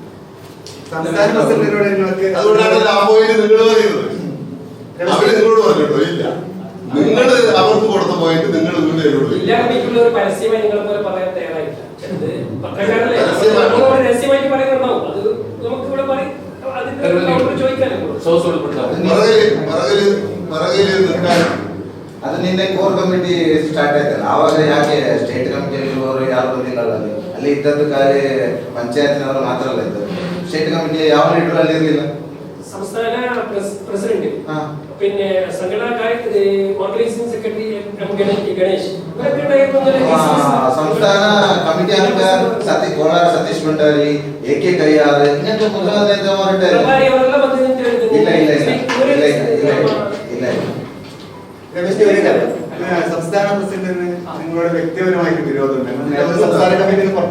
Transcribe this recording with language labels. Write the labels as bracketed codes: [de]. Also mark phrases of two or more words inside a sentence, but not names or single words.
[ml] അതുകൊണ്ടാണ് ആ പോയിന്റ് നിങ്ങൾ പറയുന്നത്. അവര് നിങ്ങളോട് പറഞ്ഞിട്ടോ? ഇല്ല, നിങ്ങൾ അവർക്ക് കൊടുത്ത പോയിന്റ് നിങ്ങൾ എന്നോട് ഒരു പരസ്യമായി നിങ്ങളെ പോലെ പറയാൻ തയ്യാറായില്ല. രഹസ്യമായിട്ട് പറയുന്നുണ്ടാവും. അത് നമുക്ക് ഇവിടെ പറയും. [kn] ಅದು ನಿನ್ನೆ [en] core committee start [kn] ಆಯ್ತಲ್ಲ, ಆವಾಗ ಯಾಕೆ ಸ್ಟೇಟ್ ಕಮಿಟಿಯಲ್ಲಿ ಯಾರು ಬಂದಿಲ್ಲ? ಅಲ್ಲಿ ಇದ್ದದ್ದು ಖಾಲಿ ಪಂಚಾಯತ್ನವರು ಮಾತ್ರ ಅಲ್ಲ ಇದ್ದರು. [en] state committee [kn] ಯಾವ ಲೀಡರ್ ಅಲ್ಲಿ ಇರಲಿಲ್ಲ. [ml] സംസ്ഥാന പ്രസിഡന്റ് പിന്നെ സംഘടനാ കാര്യത്തിൽ [en] organising secretary [ml] ഗണേഷ് സംസ്ഥാന കമ്മിറ്റി അംഗ കോലാർ സതീഷ് ഭണ്ഡാരി, AK കയ്യാർ, ഇങ്ങനത്തെ മുതിർന്ന നേതാക്കന്മാരുടെ സംസ്ഥാന പ്രസിഡന്റിന് നിങ്ങളുടെ വ്യക്തിപരമായിട്ട് വിരോധമുണ്ട്.